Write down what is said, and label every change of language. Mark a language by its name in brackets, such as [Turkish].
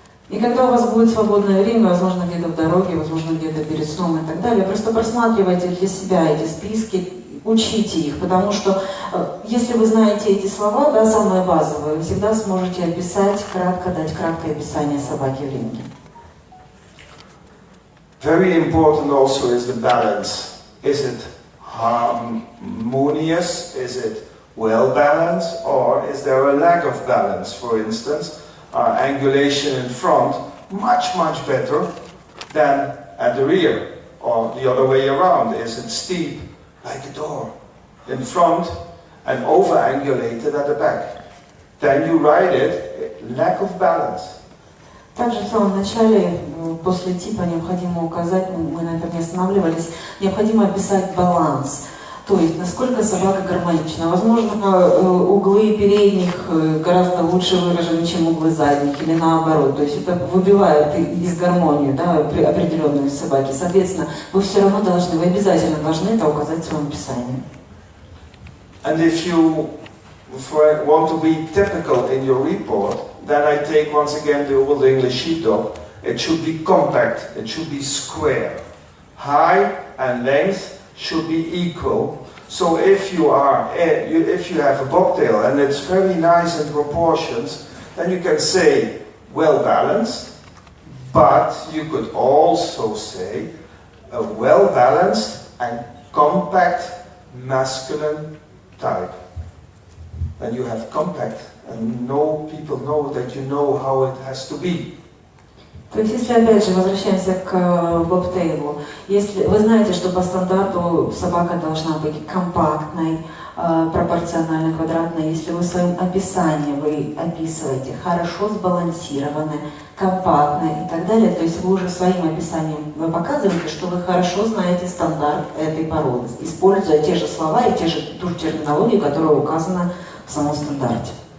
[Russian] И когда у вас будет свободное время, возможно, где-то в дороге, возможно, где-то перед сном и так далее, просто просматривайте для себя эти списки, учите их, потому что если вы знаете эти слова, да, самые базовые, вы всегда сможете описать, дать краткое описание собаки в ринге. [English] Very important also is the balance. Is it harmonious? Is it well balanced? Or is there a lack of balance? For instance, angulation in front, much better than at the rear. Or the other way around. Is it steep, like a door, in front and over-angulated at the back? Then you write it, lack of balance. [Russian] Также в самом начале, после типа, необходимо указать, мы на этом не останавливались, необходимо описать баланс. То есть, насколько собака гармонична. Возможно, углы передних гораздо лучше выражены, чем углы задних, или наоборот. То есть, это выбивает дисгармонию, да, определенную собаки. Соответственно, вы все равно должны, вы обязательно должны это указать в своем описании. [English] And if you want to be typical in your report, then I take once again the old English sheepdog. It should be compact, it should be square. Height and length should be equal. So if you have a bobtail and it's very nice in proportions, then you can say well balanced, but you could also say a well balanced and compact masculine type. Then you have compact, and people know that you know how it has to be. [Russian] То есть, если опять же возвращаемся к бобтейлу, если вы знаете, что по стандарту собака должна быть компактной, пропорционально квадратной, если вы в своем описании вы описываете хорошо сбалансированной, компактной и так далее, то есть вы уже своим описанием вы показываете, что вы хорошо знаете стандарт этой породы, используя те же слова и ту же терминологию, которая указана в самом стандарте.